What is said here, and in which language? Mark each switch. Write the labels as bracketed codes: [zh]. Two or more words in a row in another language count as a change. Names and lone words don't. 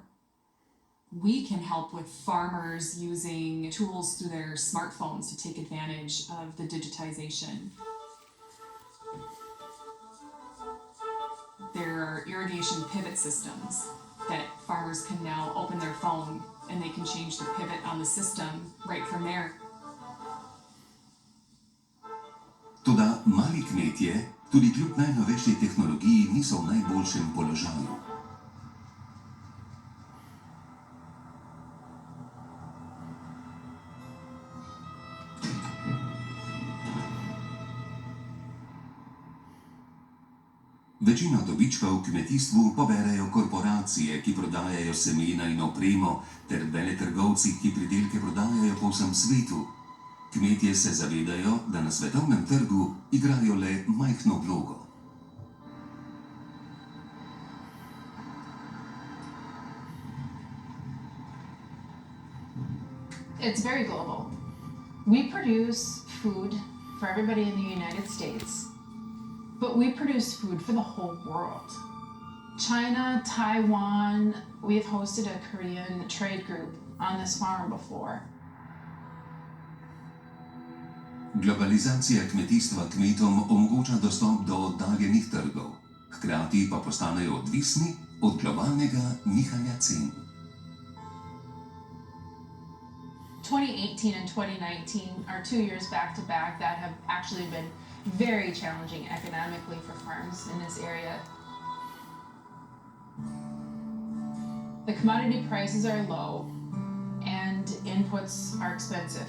[en] We can help with farmers using tools through their smartphones to take advantage of the digitization. There are irrigation pivot systems that farmers can now open their phone and they can change the pivot on the system right from there. [sl] Toda mali kmetje, tudi kljub najnovejši tehnologiji, niso v najboljšem položaju. Večino dobička v kmetijstvu poberejo korporacije, ki prodajajo semena in opremo, ter veletrgovci, ki pridelke prodajajo po vsem svetu. Kmetje se zavedajo, da na svetovnem trgu igrajo le majhno vlogo. [en] It's very global. We produce food for everybody in the United States, but we produce food for the whole world. China, Taiwan, we've hosted a Korean trade group on this farm before. [sl] Globalizacija kmetijstva kmetom omogoča dostop do oddaljenih trgov, hkrati pa postanejo odvisni od globalnega nihanja cen. [en] 2018 and 2019 are 2 years back to back that have actually been very challenging economically for farms in this area. The commodity prices are low and inputs are expensive.